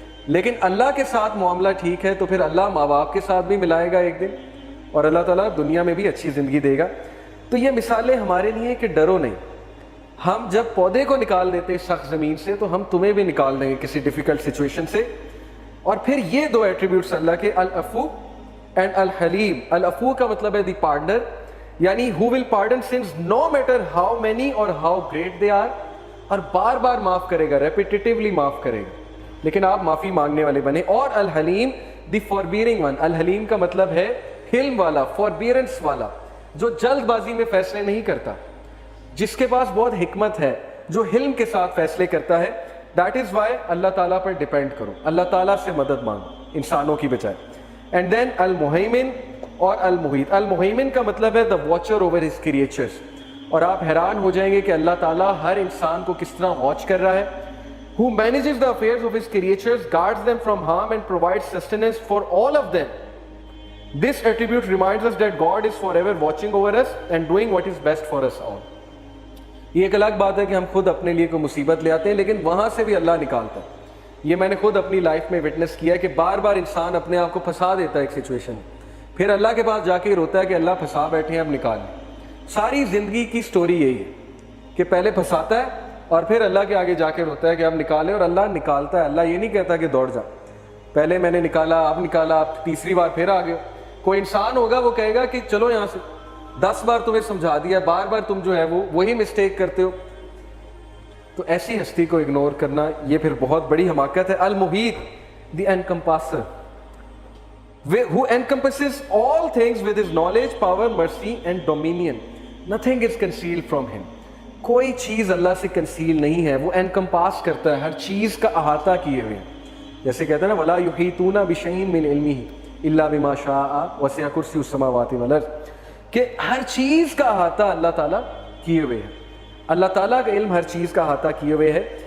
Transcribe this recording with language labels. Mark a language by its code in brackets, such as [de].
[ur] لیکن اللہ کے ساتھ معاملہ ٹھیک ہے تو پھر اللہ ماں باپ کے ساتھ بھی ملائے گا ایک دن، اور اللہ تعالیٰ دنیا میں بھی اچھی زندگی دے گا. تو یہ مثالیں ہمارے لیے کہ ڈرو نہیں. ہم جب پودے کو نکال دیتے سخت زمین سے تو ہم تمہیں بھی نکال دیں گے کسی ڈیفیکلٹ سچویشن سے. اور پھر یہ دو ایٹریبیوٹس اللہ کے، العفو اینڈ الحلیم. العفو کا مطلب ہے [en] The pardoner, یعنی who will pardon sins no matter how many or how great they are. [ur] اور بار بار معاف کرے گا، ریپیٹیٹیولی معاف کرے گا، لیکن آپ معافی مانگنے والے بنے. اور الحلیم دی فوربیئرنگ ون. الحلیم کا مطلب ہے حلم والا، فوربیئرنس والا، جو جلد بازی میں فیصلے نہیں کرتا، جس کے پاس بہت حکمت ہے، جو حلم کے ساتھ فیصلے کرتا ہے. [en] that is why [ur] اللہ تعالیٰ پر ڈیپینڈ کرو، اللہ تعالیٰ سے مدد مانگو انسانوں کی بجائے. [en] and then [ur] المہیمن اور المحیط. المہیمن کا مطلب ہے [en] the watcher over his creatures. [ur] اور آپ حیران ہو جائیں گے کہ اللہ تعالیٰ ہر انسان کو کس طرح واچ کر رہا ہے. [en] who manages the affairs of his creatures, guards them from harm and provides sustenance for all of them. This attribute reminds us that God is forever watching over us and doing what is best for us all. [ur] یہ ایک الگ بات ہے کہ ہم خود اپنے لیے کوئی مصیبت لے آتے ہیں، لیکن وہاں سے بھی اللہ نکالتا ہے. یہ میں نے خود اپنی لائف میں وٹنس کیا ہے کہ بار بار انسان اپنے آپ کو پھنسا دیتا ہے ایک سچویشن میں، پھر اللہ کے پاس جا کے روتا ہے کہ اللہ پھنسا بیٹھے ہیں، اب نکال. ساری زندگی کی سٹوری یہی ہے کہ پہلے پھنساتا ہے اور پھر اللہ کے آگے جا کے روتا ہے کہ اب نکالے، اور اللہ نکالتا ہے. اللہ یہ نہیں کہتا کہ دوڑ جا، پہلے میں نے نکالا، اب نکالا، اب تیسری بار پھر آ گئے. کوئی انسان ہوگا وہ کہے گا کہ چلو یہاں سے، 10 بار تمہیں سمجھا دیا، بار بار تم جو ہے وہی مسٹیک کرتے ہو. تو ایسی ہستی کو اگنور کرنا یہ پھر بہت بڑی حماقت ہے. [en] المحیط the encompasser, who encompasses all things with his knowledge, power, mercy and dominion. Nothing is concealed from him. [ur] کوئی چیز اللہ سے کنسیل نہیں ہے، وہ انکمپاس کرتا ہے، ہر چیز کا احاطہ کیے ہوئے. جیسے کہتے ہیں نا [ar] وَلَا يُحِيطُونَ بِشَيْءٍ مِّنْ عِلْمِهِ إِلَّا بِمَا شَاءَ وَسِعَ كُرْسِيُّهُ السَّمَاوَاتِ وَالْأَرْضِ. [ur] کہ ہر چیز کا احاطہ اللہ تعالیٰ کیے ہوئے ہے. اللہ تعالیٰ کا علم ہر چیز کا احاطہ کیے ہوئے ہے.